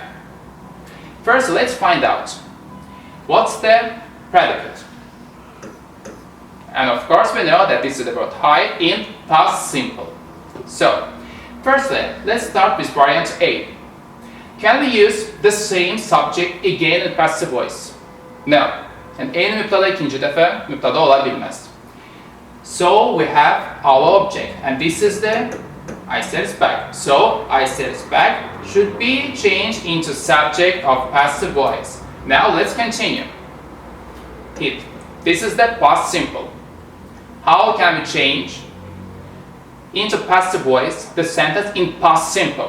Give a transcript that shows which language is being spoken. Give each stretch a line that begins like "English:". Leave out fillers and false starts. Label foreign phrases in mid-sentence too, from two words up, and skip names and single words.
English: First, let's find out what's the predicate. And of course, we know that this is the word hide in past simple. So, firstly, let's start with variant A. Can we use the same subject again in passive voice? No.
Azerbaijani: Yani eyni mübtada ikinci dəfə mübtada ola bilməz.
English: So we have our object, and this is the I says back. So I says back should be changed into subject of passive voice. Now let's continue. This is the past simple. How can we change into passive voice the sentence in past simple?